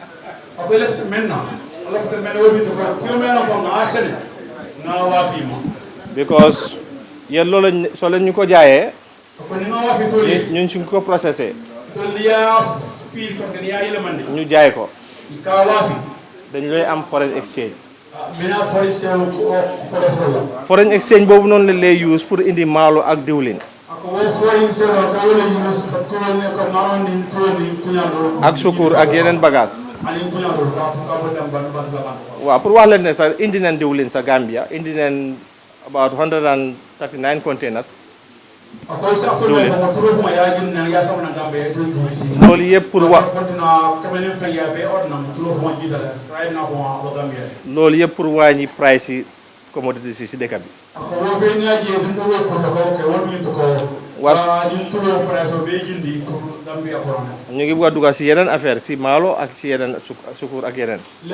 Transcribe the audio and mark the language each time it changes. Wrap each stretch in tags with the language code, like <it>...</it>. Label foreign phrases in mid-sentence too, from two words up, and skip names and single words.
<wo>because yéen loolu soo leen ñu ko jaayee ñun suñ ko processé ñu jaay ko dañ lay am</wo> <en>foreign exchange. foreign exchange</en> <wo>boobu noonu la lay use pour indi maalo ak diwlin ak sukur ak yeneen bagage waaw pour wax leen ne sax indi nañ diwlin sa Gambia indi nañ</wo> <en>about 139 containers</en> <wo>diwlin loolu yëpp pour wax loolu yëpp pour wàññi price yi commodities yi si dëkk bi ñu ngi bëgg a dugal si yeneen affaire si maalo ak si yeneen sukur ak yeneen.</wo>